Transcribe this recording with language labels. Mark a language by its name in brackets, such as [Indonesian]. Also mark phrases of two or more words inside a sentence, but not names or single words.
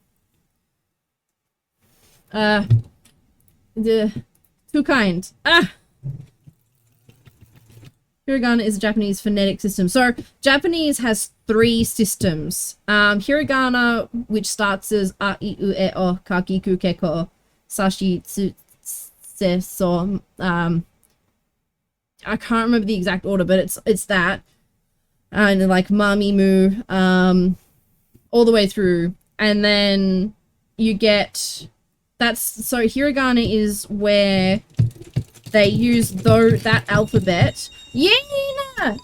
[English] Too kind. Ah! Hiragana is a Japanese phonetic system. So, Japanese has 3 systems. [Japanese] Hiragana, [English] which starts as [Japanese] あ、い、う、え、お、か、き、く、け、こ, さし、つ、せ、そ. [English] I can't remember the exact order, but it's that. And like [Japanese] まみ、む, [English] all the way through. And then you get... So hiragana is where they use that alphabet.